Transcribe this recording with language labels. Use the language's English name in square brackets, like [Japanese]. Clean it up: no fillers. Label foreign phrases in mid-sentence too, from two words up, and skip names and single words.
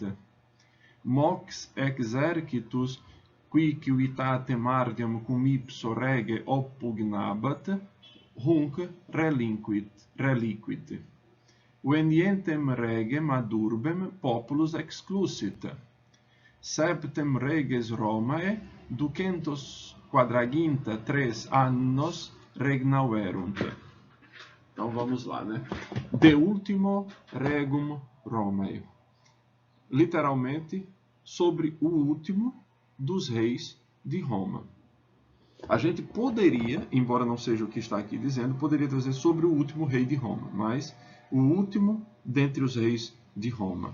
[Latin] Mox exercitus qui civitatem ardeam cum ipso rege oppugnabat, hunc reliquit. Venientem regem ad urbem populus exclusit. Septem reges Romae ducentos quadraginta 3 annos regnaverunt. [Portuguese] Então vamos lá, né? [Latin] De ultimo regum Romae. [Portuguese] Literalmente, sobre o último dos reis de Roma. A gente poderia, embora não seja o que está aqui dizendo, poderia dizer sobre o último rei de Roma, mas o último dentre os reis de Roma.